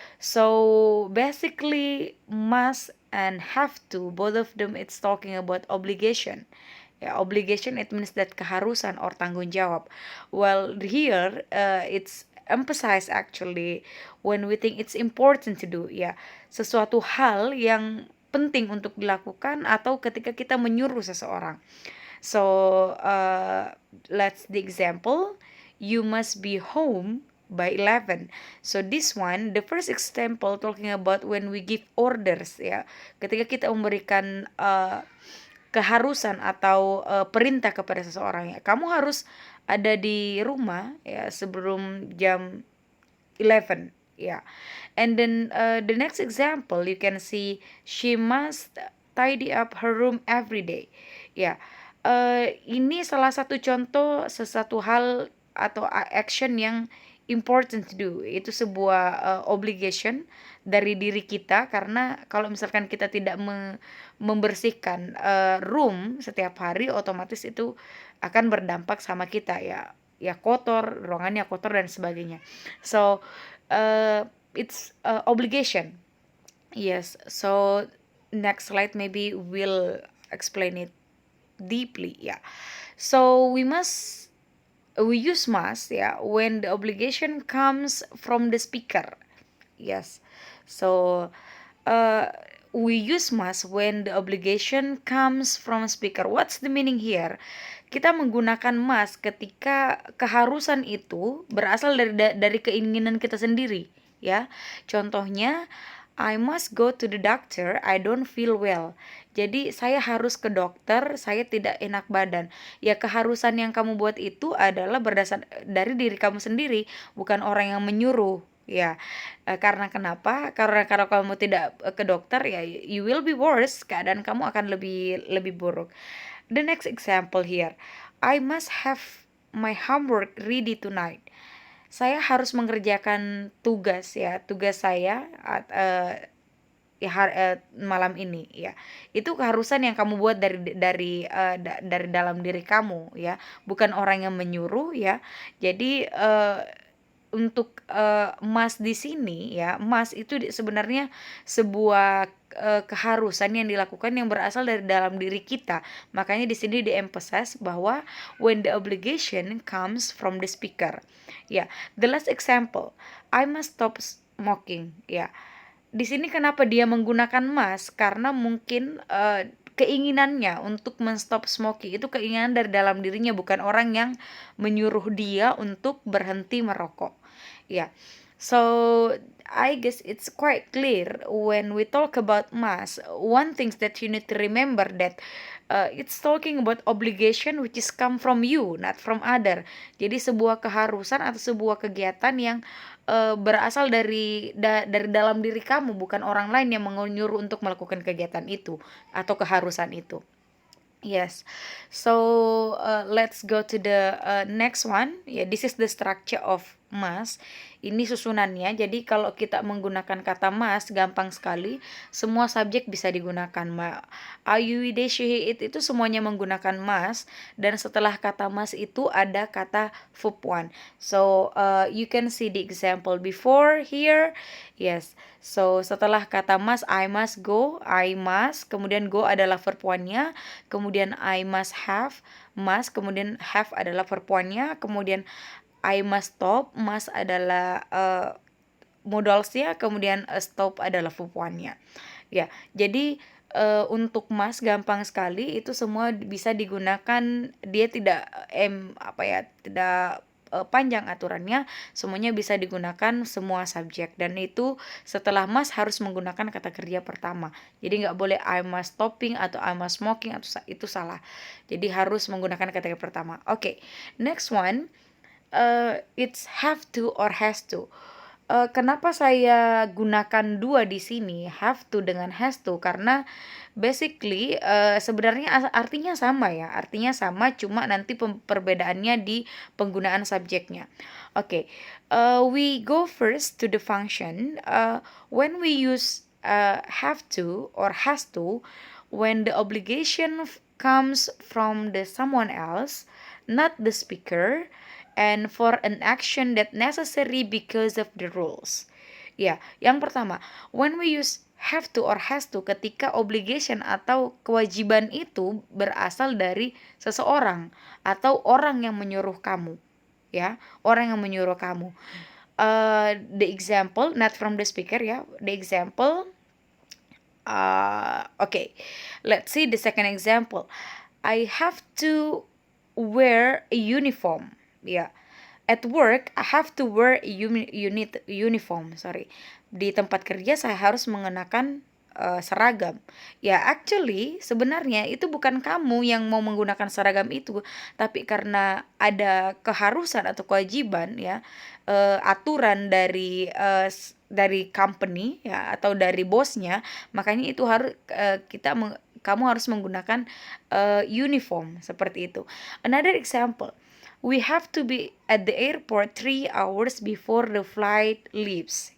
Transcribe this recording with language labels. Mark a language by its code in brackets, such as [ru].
[en] So basically, must and have to, both of them, it's talking about obligation. Yeah, obligation, it means that [id] keharusan [en] or [id] tanggung jawab. [en] Well, here it's emphasized actually when we think it's important to do. [id] Ya, sesuatu hal yang penting untuk dilakukan atau ketika kita menyuruh seseorang. [en] So let's the example, you must be home by 11. So this one, the first example talking about when we give orders, [id] ya, ketika kita memberikan keharusan atau perintah kepada seseorang, ya, kamu harus ada di rumah ya sebelum jam 11, ya. [en] And then the next example you can see, she must tidy up her room every day. [id] Ya, ini salah satu contoh sesuatu hal atau [en] action [id] yang [en] important to do. [id] Itu sebuah obligation dari diri kita, karena kalau misalkan kita tidak membersihkan room setiap hari, otomatis itu akan berdampak sama kita, ya, ya kotor, ruangannya kotor dan sebagainya. [en] So it's obligation. Yes. So next slide maybe we'll explain it deeply. Yeah. So we use must, yeah, when the obligation comes from the speaker. Yes. So uh, we use must when the obligation comes from speaker. What's the meaning here? [id] Kita menggunakan must ketika keharusan itu berasal dari keinginan kita sendiri, ya. Contohnya, [en] I must go to the doctor, I don't feel well. [id] Jadi saya harus ke dokter, saya tidak enak badan. Ya, keharusan yang kamu buat itu adalah berdasar dari diri kamu sendiri, bukan orang yang menyuruh. Ya, karena kenapa? Karena kalau kamu tidak ke dokter, ya [en] you will be worse, [id] keadaan kamu akan lebih lebih buruk. [en] The next example here, I must have my homework ready tonight. [id] Saya harus mengerjakan tugas, ya, tugas saya ya, malam ini, ya. Itu keharusan yang kamu buat dari dalam diri kamu, ya, bukan orang yang menyuruh, ya. Jadi untuk emas di sini, ya, emas itu sebenarnya sebuah keharusan yang dilakukan yang berasal dari dalam diri kita. Makanya di sini di-emphasize bahwa [en] when the obligation comes from the speaker. Ya, the last example, I must stop smoking. [id] Ya. Di sini kenapa dia menggunakan must? Karena mungkin keinginannya untuk men-stop smoking itu keinginan dari dalam dirinya, bukan orang yang menyuruh dia untuk berhenti merokok. [en] Yeah. So I guess it's quite clear when we talk about mass. One thing that you need to remember that it's talking about obligation which is come from you, not from other. [id] Jadi sebuah keharusan atau sebuah kegiatan yang berasal dari dalam diri kamu, bukan orang lain yang menyuruh untuk melakukan kegiatan itu atau keharusan itu. [en] Yes. So let's go to the next one. Yeah, this is the structure of mass. [id] Ini susunannya. Jadi kalau kita menggunakan kata mass gampang sekali. Semua subjek bisa digunakan. Ayuide syihit itu semuanya menggunakan mass, dan setelah kata mass itu ada kata verb one. [en] So you can see the example before here. Yes. [id] So setelah kata must, [en] I must go, [id] I must, kemudian go adalah verb one-nya, kemudian I must, kemudian have adalah verb one-nya, kemudian I must stop, must adalah modalsnya, kemudian stop adalah verb one-nya. Ya, jadi untuk must gampang sekali, itu semua bisa digunakan, dia tidak tidak panjang aturannya, semuanya bisa digunakan semua subjek, dan itu setelah must harus menggunakan kata kerja pertama. Jadi nggak boleh [en] I must stopping [id] atau [en] I must smoking, [id] atau itu salah. Jadi harus menggunakan kata kerja pertama. [en] Oke, next one, it's have to or has to. [id] Kenapa saya gunakan dua di sini, have to dengan has to? Karena basically sebenarnya artinya sama ya, artinya sama, cuma nanti perbedaannya di penggunaan subjeknya. [en] Oke, we go first to the function. When we use have to or has to, when the obligation comes from the someone else, not the speaker, and for an action that necessary because of the rules. [id] Ya, yang pertama, [en] when we use have to or has to [id] ketika obligation atau kewajiban itu berasal dari seseorang atau orang yang menyuruh kamu, ya, orang yang menyuruh kamu. [en] The example not from the speaker ya. The example, okay, let's see the second example. I have to wear a uniform. Ya, at work I have to wear a uniform. [id] Di tempat kerja saya harus mengenakan seragam. Ya, actually sebenarnya itu bukan kamu yang mau menggunakan seragam itu, tapi karena ada keharusan atau kewajiban ya, aturan dari company ya atau dari bosnya, makanya itu harus kamu harus menggunakan uniform seperti itu. [en] Another example, we have to be at the airport 3 hours before the flight leaves.